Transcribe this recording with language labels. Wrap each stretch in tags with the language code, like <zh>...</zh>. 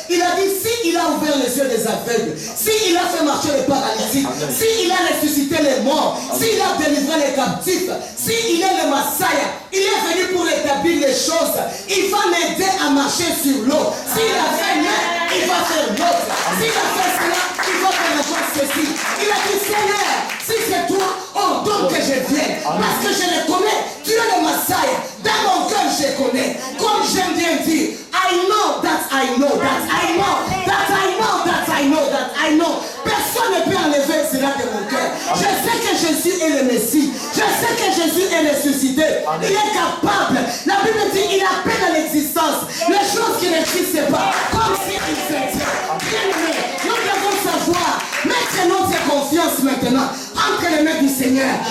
<fr>Il a dit, si il a ouvert les yeux des aveugles, si il a fait marcher les paralytiques, si il a ressuscité les morts, s'il a délivré les captifs, si il est le Messie, il est venu pour établir les choses. Il va m'aider à marcher sur l'eau. S'il a fait l'un, il va faire l'autre. S'il a fait cela, il va faire la chose ceci. Il a dit, Seigneur, si c'est toi, ordonne que je vienne. Parce que je le connais. Tu es le Messie. Dans mon cœur, je connais. Comme j'aime bien dire,</fr> <en>I know that I know</en> <fr>that I know that I know that I know that I know. Personne ne peut enlever cela de mon cœur. Je sais que Jésus est le Messie. Je sais que Jésus est ressuscité. Il est capable. La Bible dit, il appelle à l'existence les choses qui n'existent pas, comme si il s'était. Bien-aimé, nous devons savoir, mettre notre confiance maintenant entre les mains du Seigneur.</fr>